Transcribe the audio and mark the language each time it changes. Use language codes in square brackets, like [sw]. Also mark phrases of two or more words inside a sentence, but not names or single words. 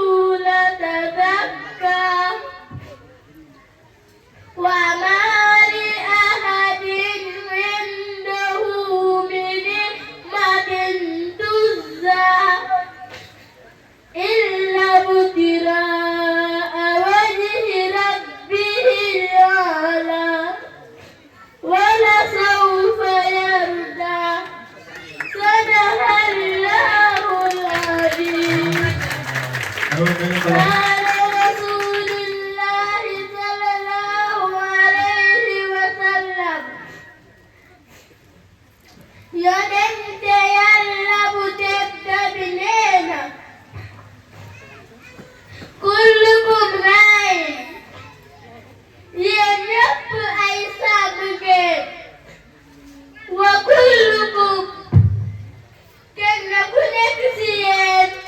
[ar] يتزكى وما لأحد عنده من نعمة تجزى إلا ابتغاء وجه ربه الأعلى ولسوف يرضى. صدق الله العظيم. قال رسول الله صلى الله عليه وسلم [wo] yonent Yàlla bu tedd bi nee na [ar] كلكم راع [wo] yéen ñépp ay sàmm ngeen [ar] وكلكم [wo] kenn ku nekk ci yéen